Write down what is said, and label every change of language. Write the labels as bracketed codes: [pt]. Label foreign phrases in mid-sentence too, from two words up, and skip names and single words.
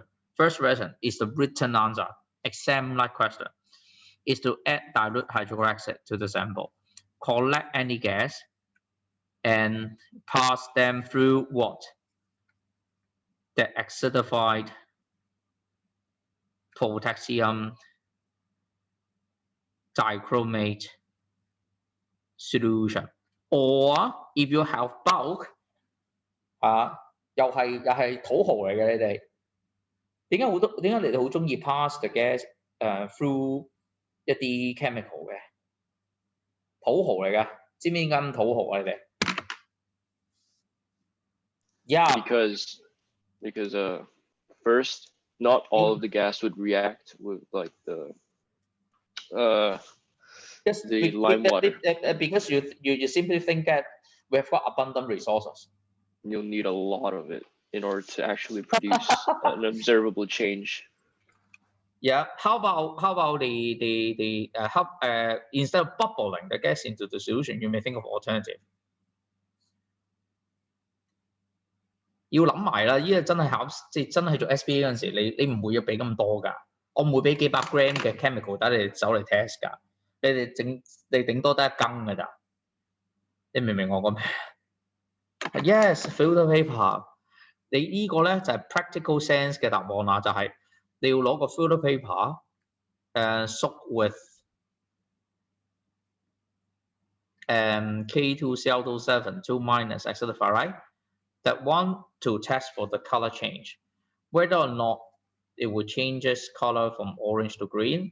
[en] First version is the written answer, exam-like question, is to add dilute hydrochloric acid to the sample, collect any gas, and pass them through what? The acidified potassium dichromate solution. Or if you have bulk, [yue] 又係土豪嚟嘅你哋，點解你哋好中意 [en] pass the gas through [yue] 一啲 chemical 嘅？土豪嚟㗎，知唔知點解咁土豪啊？你哋 ？Yeah. [en] Because first, not all of the gas would react with like the lime water. Because you simply think that we have got abundant resources. You'll need a lot of it in order to actually produce an observable change. Yeah. How about the instead of bubbling the gas into the solution, you may think of alternative. [yue] 要諗埋啦，依個真係真係做 SBA 嗰陣時，你唔會要俾咁多㗎。我唔會俾幾百 gram 嘅 chemical 等你哋走嚟 test 㗎。你頂多得一羹㗎咋。你明唔明我講咩 ？ [en] Yes, filter paper。 [yue] 你呢個咧就係 [en] practical sense [yue] 嘅答案啦，就係你要攞個 [en] filter paper， soak with K2Cl27 2 minus acidified, right? That one to test for the color change, whether or not it will changes color from orange to green.